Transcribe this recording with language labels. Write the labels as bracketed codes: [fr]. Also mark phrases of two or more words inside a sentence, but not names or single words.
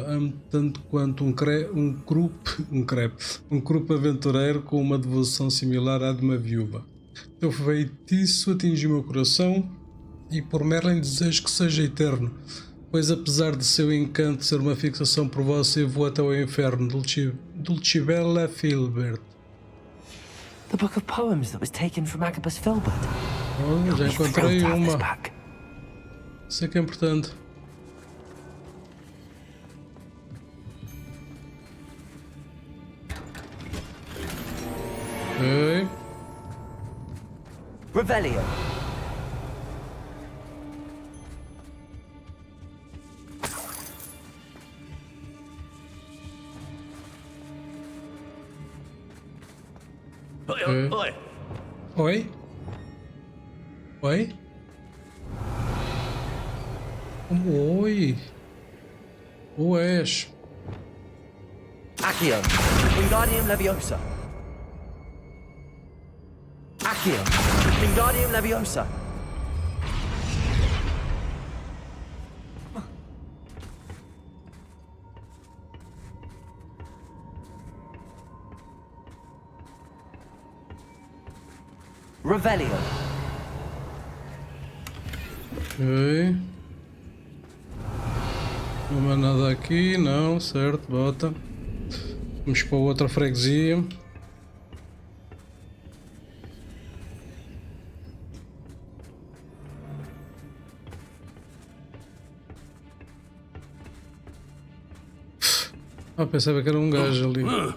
[pt] Amo tanto quanto um grupo aventureiro com uma devoção similar à de uma viúva. Teu feitiço atingiu meu coração e por Merlin desejo que seja eterno, pois apesar de seu encanto ser uma fixação por você, vou até ao inferno. Dulcibella Filbert. [en] The book of poems that was taken from Agabus Filbert. [pt] Oh, já encontrei uma. Isso é que é importante. Ok. Revelio. Oi. Oi? Oi? Oi? Oés. Accio. Wingardium Leviosa. Accio. Wingardium Leviosa. Revelio. Ok. Não há nada aqui, não, certo, bota. Vamos para outra freguesia. Ah, pensava que era um gajo ali.